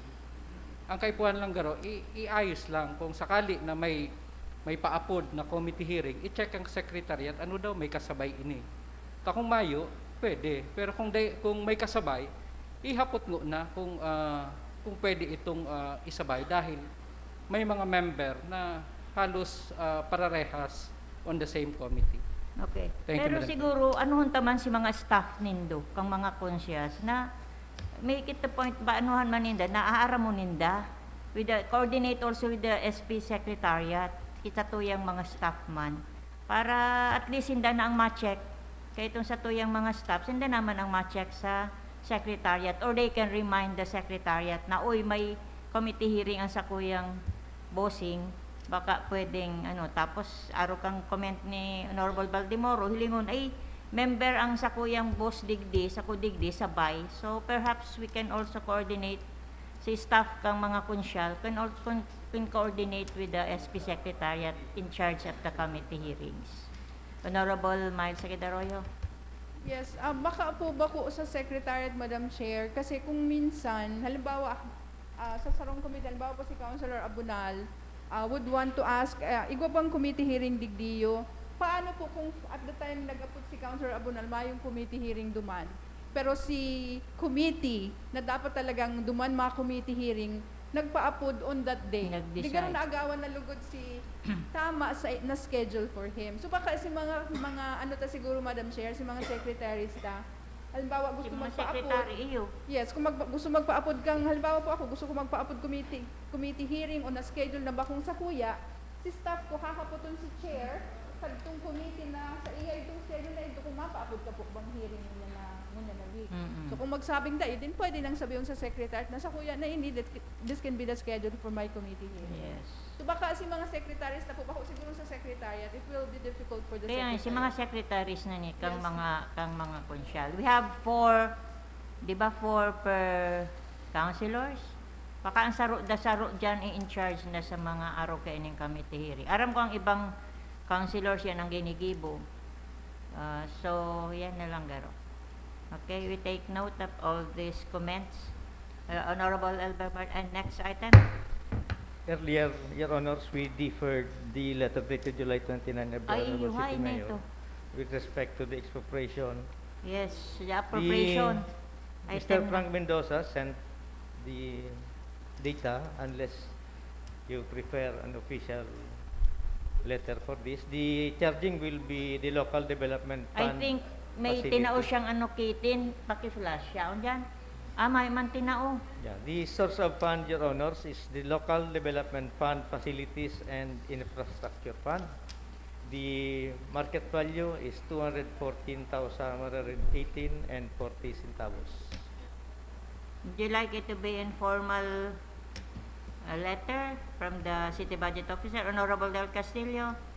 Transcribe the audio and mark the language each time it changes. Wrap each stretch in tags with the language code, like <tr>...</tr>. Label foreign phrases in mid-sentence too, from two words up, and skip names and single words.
<bik>Ang kaipuhan lang garo, iayos lang kung sakali na may paapod na</bik> <en>committee hearing,</en> <bik>i-check ang secretariat, ano daw may kasabay ini. Kung mayo, pwede. Pero kung may kasabay, ihapot ngo na kung kung pwede itong isabay dahil may mga member na halos pararehas</bik> <en>on the same committee. Okay. Thank you,</en> <bik>Pero</bik> <en>Madam</en> <bik>siguro, anuhon taman si mga staff nindo, kang mga konsyas, na</bik> <en>make it the point</en> <bik>ba anuhan man ninda, naaara mo ninda,</bik> <en>with the, coordinate also with the SP Secretariat,</en> <bik>kita tuyang mga staff man, para at least hinda na ang ma-check, kaya itong sa tuyang mga staff, hinda naman ang ma-check sa Secretariat,</bik> <en>or they can remind the Secretariat</en> <bik>na, uy, may</bik> <en>committee hearing</en> <bik>ang sa kuyang bossing, baka pwedeng tapos araw kang comment ni Honorable Baldemoro hilingon ay member ang sa kuyang boss digdi sa kudigdi sabay,</bik> <en>so perhaps we can also coordinate si staff</en> <bik>kang mga konsyal</bik> <en>can coordinate with the SP Secretariat in charge of the committee hearings. Honorable Miles Arroyo.</en> <bik>Yes, baka po ba ko sa Secretariat,</bik> <en>Madam Chair,</en> <bik>kasi kung minsan, halimbawa, sa sarong committee, halimbawa po si Councilor Abunal,</bik> <en>would want to ask,</en> <bik>igwa bang</bik> <en>committee hearing</en> <bik>digdiyo, paano po kung</bik> <en>at the time</en> <bik>nag-apot si Councilor Abunal, mayong</bik> <en>committee hearing</en> <bik>duman, pero si committee, na dapat talagang duman mga</bik> <en>committee hearing,</en> <bik>nagpa-apod</bik> <en>on that day.</en> <bik>Nag-decide. Di ganun naagawan na lugod si tama na schedule</bik> <en>for him.</en> <bik>So baka si mga siguro,</bik> <en>Madam Chair,</en> <bik>si mga secretaries ta, halimbawa gusto Si mga magpa-apod. secretary iyo. Yes, kung gusto magpa-apod kang, halimbawa po ako, gusto ko magpa-apod</bik> <en>committee hearing</en> <bik>o na-schedule na bakong sa kuya, si staff ko hakapoton si chair, sa itong committee na sa iya itong schedule na ito, kung mapa-apod ka po bang hearing niya na week. So kung magsabing din pwede nang sabihin sa secretary na sa kuya na ini,</bik> <en>this can be the schedule for my committee hearing. Yes.</en> <bik>So baka si mga secretaries na po, baka siguro sa secretariat,</bik> <en>it will be difficult for the</en> <bik>Kaya secretary. si mga secretaries na ni kang</bik> <en>Yes.</en> <bik>mga konsyal.</bik> <en>We have 4, 'di ba, 4 per councilors.</en> <bik>Baka ang saro diyan</bik> <en>in charge</en> <bik>na sa mga araw kay ining</bik> <en>committee hearing.</en> <bik>Aram ko ang ibang councilors yan ang ginigibo. So yan na lang garo.</bik> <en>Okay, we take note of all these comments. Honorable Albert, and next item. Earlier, Your Honors, we deferred the letter dated July 29 of the Ay, Honorable why City</en> <bik>na</bik> <en>Mayor</en> <bik>ito?</bik> <en>with respect to the expropriation. Yes, the appropriation. Mr. Item- Frank Mendoza sent the data unless you prefer an official letter for this. The charging will be the local development I fund. think may facility.</en> <bik>tinao siyang kitin, paki-flash siya. Diyan. May man tinao.</bik> <en>Yeah, the source of fund, Your Honors, is the local development fund, facilities and infrastructure fund. The market value is 214,118 and 40 centavos. Would you like it to be informal letter from the City Budget Officer, Honorable Del Castillo?</en>